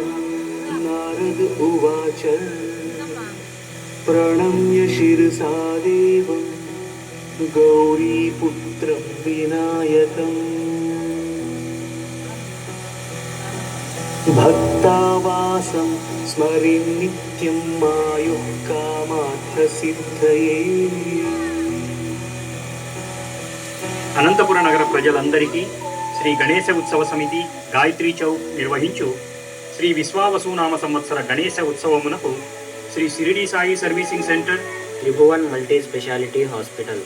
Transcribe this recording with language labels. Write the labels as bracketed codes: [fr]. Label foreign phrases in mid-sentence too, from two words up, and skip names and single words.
[sa] नारद उवाच प्रणम्य शिरसा देवं गौरीपुत्रं विनायकम् भक्तावासं स्मरिन् नित्यं मायुः कामार्थसिद्धये। [te] అనంతపుర నగర ప్రజలందరికీ శ్రీ గణేశ ఉత్సవ సమితి గాయత్రీ చౌక్ నిర్వహించు శ్రీ విశ్వావసునామ సంవత్సర గణేశ ఉత్సవమునకు శ్రీ షిరిడి సాయి సర్వీసింగ్ సెంటర్, త్రిభువన్ మల్టీ స్పెషాలిటీ హాస్పిటల్